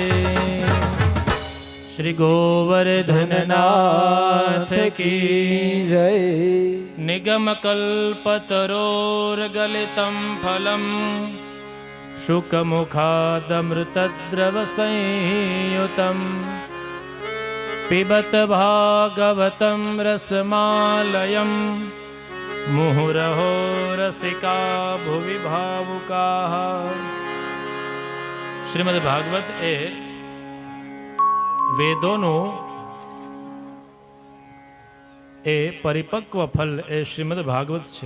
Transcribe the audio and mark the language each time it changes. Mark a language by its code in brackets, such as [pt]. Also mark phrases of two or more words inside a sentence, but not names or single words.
[hi] श्री गोवर्धननाथ की જય. [sa] निगम कल्पतरोर्गलितम फलम शुकमुखादमृतद्रव संयुतम पिबत भागवतं रसमालयं मुहुरहो रसिका भुवि भावुका. [gu] શ્રીમદ ભાગવત એ વેદોનું એ પરિપક્વ ફલ એ શ્રીમદ ભાગવત છે.